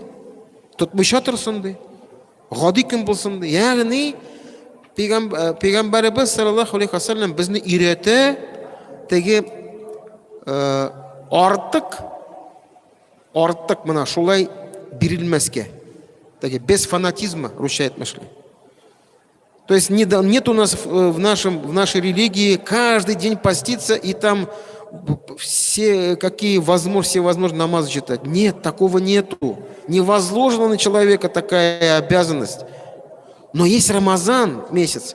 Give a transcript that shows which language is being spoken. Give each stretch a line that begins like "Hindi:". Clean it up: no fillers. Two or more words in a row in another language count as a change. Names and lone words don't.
Tatar: Тотмыйча торсын ди. Гади көн булсын ди. Ягъни Пәйгамбәрбез
Arabic: صلى الله عليه وسلم
Tatar: безне өйрәтә, теге артык мына шулай бирелмәскә. Теге
Russian: без фанатизма,
Tatar: русча әйтмешли.
Russian: То есть нет у нас в нашей религии каждый день поститься и там все возможные намазы читать. Нет, такого нету. Не возложена на человека такая обязанность. Но есть Рамазан месяц.